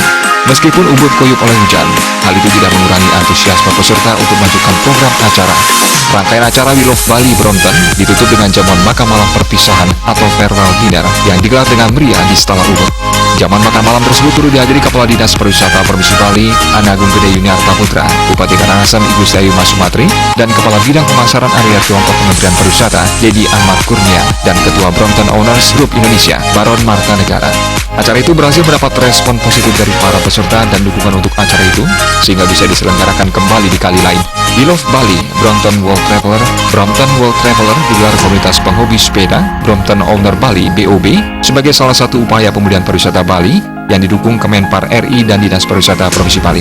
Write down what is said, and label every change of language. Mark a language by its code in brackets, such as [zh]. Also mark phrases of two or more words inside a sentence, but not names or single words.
[id] Meskipun Ubud koyup oleh hujan, hal itu tidak mengurangi antusiasme peserta untuk melanjutkan program acara. Rangkaian acara We Love Bali Brampton ditutup dengan jamuan makan malam perpisahan atau [en] farewell dinner [id] yang digelar dengan meriah di Stala Ubud. Jamuan makan malam tersebut turut dihadiri Kepala Dinas Pariwisata Provinsi Bali, Ana Agung Gede Yuniarta Putra, Bupati Karangasem Igusti Ayu Mas Sumatri, dan Kepala Bidang Pemasaran Area Tiongkok Kementerian Pariwisata, Dedi Ahmad Kurnia, dan Ketua Brampton Owners Group Indonesia, Baron Marta Negara. Acara itu berhasil mendapat respon positif dari para peserta dan dukungan untuk acara itu, sehingga bisa diselenggarakan kembali di kali lain. We Love Bali Brampton World Traveler digelar komunitas penghobi sepeda Brampton Owner Bali BOB sebagai salah satu upaya pemulihan pariwisata Bali yang didukung Kemenpar RI dan Dinas Pariwisata Provinsi Bali.